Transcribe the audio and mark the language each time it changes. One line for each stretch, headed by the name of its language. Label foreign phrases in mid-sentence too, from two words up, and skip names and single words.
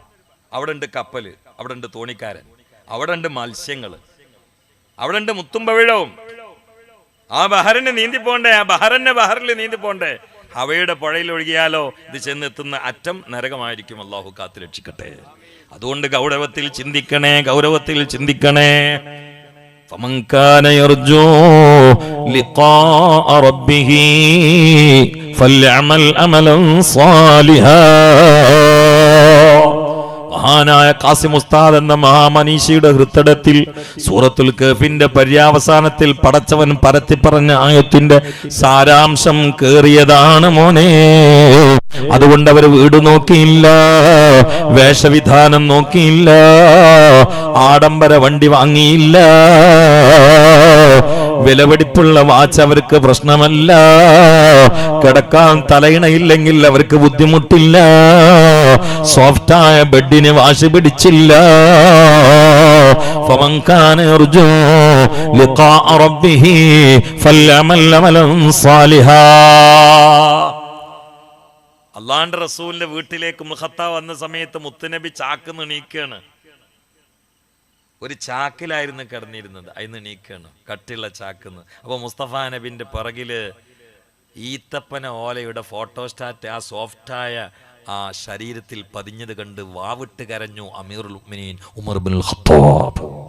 Malayalam: അവിടെ ഉണ്ട് കപ്പല്, അവിടെ ഉണ്ട് തോണിക്കാരൻ, അവിടെ ഉണ്ട് മത്സ്യങ്ങൾ, അവിടെ ഉണ്ട് മുത്തും പവിഴവും. ആ ബഹറിന് നീന്തി പോണ്ടേ, ആ ബഹറിൽ നീന്തി പോണ്ടേ. ഹവയുടെ പുഴയിൽ ഒഴുകിയാലോ ഇത് ചെന്നെത്തുന്ന അറ്റം നരകമായിരിക്കും. അള്ളാഹു കാത്ത് രക്ഷിക്കട്ടെ. അതുകൊണ്ട് ഗൗരവത്തിൽ ചിന്തിക്കണേ, ഗൗരവത്തിൽ ചിന്തിക്കണേ.
Arabic: فمن كان يرجو لقاء ربه فليعمل عملا صالحا.
Malayalam: മഹാനായ ഖാസിം ഉസ്താദ് എന്ന മഹാമനീഷിയുടെ ഹൃദയത്തിൽ സൂറത്തുൽ കഹ്ഫിന്റെ പര്യാവസാനത്തിൽ പടച്ചവൻ പരത്തി പറഞ്ഞ ആയത്തിന്റെ സാരാംശം കേറിയതാണ് മോനെ. അതുകൊണ്ട് അവർ വീട് നോക്കിയില്ല, വേഷവിധാനം നോക്കിയില്ല, ആഡംബര വണ്ടി വാങ്ങിയില്ല, വിലപിടിപ്പുള്ള വാച്ച് അവർക്ക് പ്രശ്നമല്ല, കിടക്കാൻ തലയിണയില്ലെങ്കിൽ അവർക്ക് ബുദ്ധിമുട്ടില്ല, സോഫ്റ്റായ ബെഡിന് വാശി പിടിച്ചില്ല.
Arabic: فمن كان يرجو لقاء ربه فليعمل عملا صالحا.
Malayalam: അള്ളാഹുവിന്റെ റസൂലിന്റെ വീട്ടിലേക്ക് മുഖത്ത വന്ന സമയത്ത് മുത്തുനബി ചാക്ക് നീക്കുകയാണ്. ഒരു ചാക്കിലായിരുന്നു കിടന്നിരുന്നത്, അതിന് നീക്കുകയാണ്, കട്ടിയുള്ള ചാക്കുന്ന്. അപ്പൊ മുസ്തഫ നബിന്റെ പിറകില് ഈത്തപ്പന ഓലയുടെ ഫോട്ടോസ്റ്റാറ്റ് ആ സോഫ്റ്റായ ആ ശരീരത്തിൽ പതിഞ്ഞത് കണ്ട് വാവിട്ട് കരഞ്ഞു
Arabic: أمير المؤمنين
Malayalam: ഉമർ ഇബ്നുൽ ഖത്താബ്.